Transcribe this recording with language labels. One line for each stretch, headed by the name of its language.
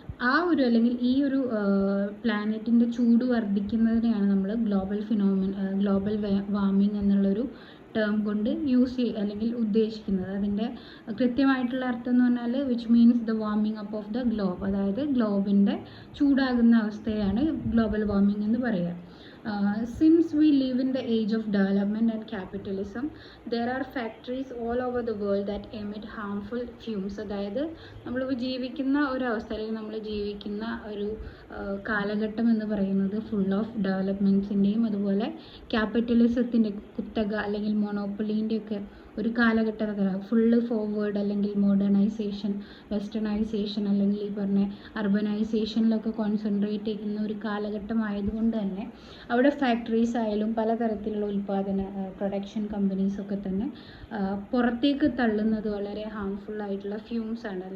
Malayalam: ആ ഒരു, അല്ലെങ്കിൽ ഈ ഒരു പ്ലാനറ്റിൻ്റെ ചൂട് വർദ്ധിക്കുന്നതിനെയാണ് നമ്മൾ ഗ്ലോബൽ വാർമിംഗ് എന്നുള്ളൊരു ടേം കൊണ്ട് അല്ലെങ്കിൽ ഉദ്ദേശിക്കുന്നത്. അതിൻ്റെ കൃത്യമായിട്ടുള്ള അർത്ഥം എന്ന് പറഞ്ഞാൽ
English: Which means the warming up of the globe.
Malayalam: അതായത് ഗ്ലോബിൻ്റെ ചൂടാകുന്ന അവസ്ഥയാണ് ഗ്ലോബൽ വാർമിംഗ് എന്ന് പറയുക.
English: Since we live in the age of development and capitalism, there are factories all over the world that emit harmful fumes.
Malayalam: അതായത് നമ്മളിപ്പോൾ ജീവിക്കുന്ന ഒരവസ്ഥ, അല്ലെങ്കിൽ നമ്മൾ ജീവിക്കുന്ന ഒരു കാലഘട്ടം എന്ന് പറയുന്നത് ഫുൾ ഓഫ് ഡെവലപ്മെൻറ്റ്സിൻ്റെയും അതുപോലെ ക്യാപിറ്റലിസത്തിൻ്റെ കുത്തക അല്ലെങ്കിൽ മൊണോപ്പൊളീൻ്റെയൊക്കെ ഒരു കാലഘട്ടത്തിലാണ്. ഫുള്ള് ഫോർവേഡ് അല്ലെങ്കിൽ മോഡേണൈസേഷൻ, വെസ്റ്റേണൈസേഷൻ, അല്ലെങ്കിൽ ഈ പറഞ്ഞ അർബനൈസേഷനിലൊക്കെ കോൺസെൻട്രേറ്റ് ചെയ്യുന്ന ഒരു കാലഘട്ടമായതുകൊണ്ട് തന്നെ അവിടെ ഫാക്ടറീസ് ആയാലും പലതരത്തിലുള്ള പ്രൊഡക്ഷൻ കമ്പനീസൊക്കെ തന്നെ പുറത്തേക്ക് തള്ളുന്നത് വളരെ ഹാംഫുൾ ആയിട്ടുള്ള ഫ്യൂംസ് ആണ്.